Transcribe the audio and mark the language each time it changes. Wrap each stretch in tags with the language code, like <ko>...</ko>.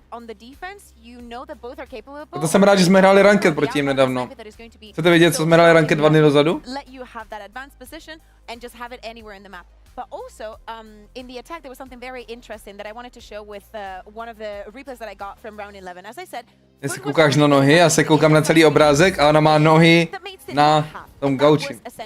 <en>On the defense, you know that both are capable.</en> <cs>To jsem rád, že jsme hráli ranked proti jim nedávno. Chcete vědět, co jsme hráli ranked 2 dny dozadu?</cs> <en>Let you have that advanced position and just have it anywhere in the map. But also, in the attack, there was something very interesting that I wanted to show with one of the replays that I got from round 11. As I said,</en> <cs>jestli koukáš na nohy, já se koukám na celý obrázek a ona má nohy na tom gauči.</cs>